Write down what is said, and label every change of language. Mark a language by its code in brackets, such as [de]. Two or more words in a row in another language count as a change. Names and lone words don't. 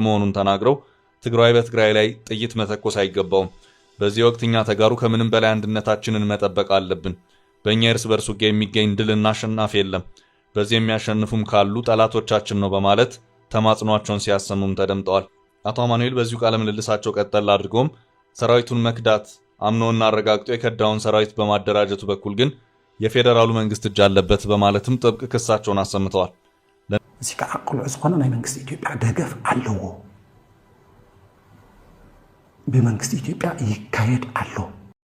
[am] መሆኑን ተናግረው ትግራይ በትግራይ ላይ ጥይት መተኮስ አይገባውም፣ በዚህ ወቅት እኛ ተጋሩ ከምንም በላይ አንድነታችንን መጠበቅ አለብን፣ በእኛ እርስ በርስ ውጊያ የሚገኝ ድልና አሸናፊ የለም፣ በዚህ የሚያሸንፉም ካሉ ጠላቶቻችን ነው በማለት ተማጽኗቸውን ሲያሰሙም ተደምጠዋል። አቶ አማኑኤል በዚሁ ቃለ ምልልሳቸው ቀጠል አድርገውም ሰራዊቱን መክዳት አምኖና አረጋግጦ የከዳውን ሰራዊት በማደራጀቱ በኩል ግን የፌዴራሉ መንግስት እጅ አለበት በማለትም ጥብቅ ክሳቸውን አሰምተዋል። [ti] እዚ ከዓ ቅልዑ ዝኾነ ናይ መንግስቲ ኢትዮጵያ ደገፍ ኣለዎ፣ ብመንግስቲ ኢትዮጵያ ይካየድ ኣሎ።